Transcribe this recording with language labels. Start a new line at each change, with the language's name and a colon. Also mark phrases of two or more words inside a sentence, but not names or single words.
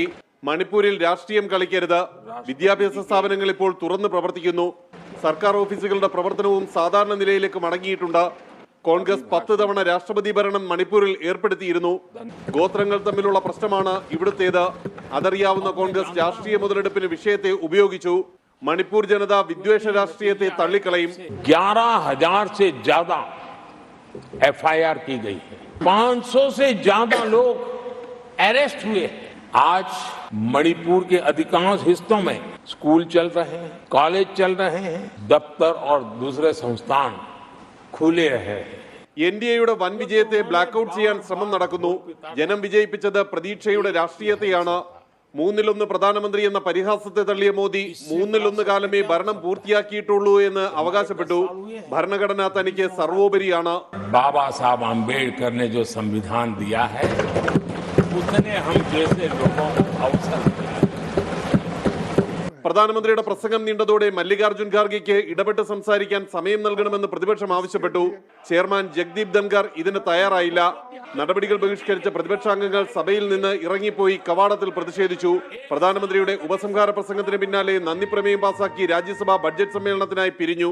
Malayalam: മണിപ്പൂരിൽ രാഷ്ട്രീയം കളിക്കരുത്, വിദ്യാഭ്യാസ സ്ഥാപനങ്ങൾ ഇപ്പോൾ തുറന്ന് പ്രവർത്തിക്കുന്നു, സർക്കാർ ഓഫീസുകളുടെ പ്രവർത്തനവും സാധാരണ നിലയിലേക്ക് മടങ്ങിയിട്ടുണ്ട്. കോൺഗ്രസ് 10 തവണ രാഷ്ട്രപതി ഭരണം മണിപ്പൂരിൽ ഏർപ്പെടുത്തിയിരുന്നു. ഗോത്രങ്ങൾ തമ്മിലുള്ള പ്രശ്നമാണ് ഇവിടുത്തേത്. അതറിയാവുന്ന കോൺഗ്രസ് രാഷ്ട്രീയ മുതലെടുപ്പിന് വിഷയത്തെ ഉപയോഗിച്ചു. മണിപ്പൂർ ജനത വിദ്വേഷ രാഷ്ട്രീയത്തെ തള്ളിക്കളയും.
Hindi: 11,000 से ज्यादा FIR की गई है, 500 से ज्यादा लोग अरेस्ट हुए हैं. आज मणिपुर के अधिकांश हिस्सों में स्कूल चल रहे हैं, कॉलेज चल रहे हैं, दफ्तर और दूसरे संस्थान खुले रहे हैं.
Malayalam: NDAയുടെ വൻ വിജയത്തെ
English: black out
Malayalam: ചെയ്യാൻ ശ്രമം നടക്കുന്നു. ജനം വിജയിപ്പിച്ചത് പ്രതീക്ഷയുടെ രാഷ്ട്രീയത്തെയാണ്. 3-1 പ്രധാനമന്ത്രി എന്ന പരിഹാസത്തെ തള്ളിയ മോദി 3-1 കാലമേ ഭരണം പൂർത്തിയാക്കിയിട്ടുള്ളൂ എന്ന് അവകാശപ്പെട്ടു. ഭരണഘടന തനിക്ക് സർവോപരിയാണ്.
Hindi: बाबा साहब आम्बेडकर ने जो संविधान दिया है उसने हम जैसे लोगों को अवसर दिया.
Malayalam: പ്രധാനമന്ത്രിയുടെ പ്രസംഗം നീണ്ടതോടെ മല്ലികാർജ്ജുൻ ഖാർഗെയ്ക്ക് ഇടപെട്ട് സംസാരിക്കാൻ സമയം നൽകണമെന്ന് പ്രതിപക്ഷം ആവശ്യപ്പെട്ടു. ചെയർമാൻ ജഗ്ദീപ് ധൻഖർ ഇതിന് തയ്യാറായില്ല. നടപടികൾ ബഹിഷ്കരിച്ച പ്രതിപക്ഷാംഗങ്ങൾ സഭയിൽ നിന്ന് ഇറങ്ങിപ്പോയി കവാടത്തിൽ പ്രതിഷേധിച്ചു. പ്രധാനമന്ത്രിയുടെ ഉപസംഹാര പ്രസംഗത്തിന് പിന്നാലെ നന്ദി പ്രമേയം പാസാക്കി രാജ്യസഭ ബഡ്ജറ്റ് സമ്മേളനത്തിനായി പിരിഞ്ഞു.